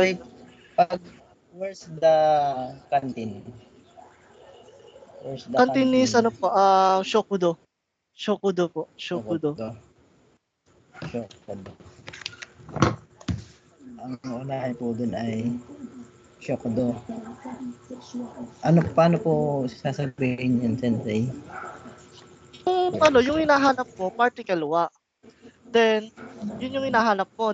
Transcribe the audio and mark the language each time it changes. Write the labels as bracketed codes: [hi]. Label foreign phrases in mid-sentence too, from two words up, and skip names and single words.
[en] Sensei, ahead. where's the canteen? Where's the Cantonese, canteen? [tl] ano po, Shokudo. Shokudo po. Shokudo. Shokudo. Ang unahin po dun ay Shokudo. Paano po sasabihin yan, Sensei? Yung hinahanap mo, particle wa. Then, yun yung hinahanap mo.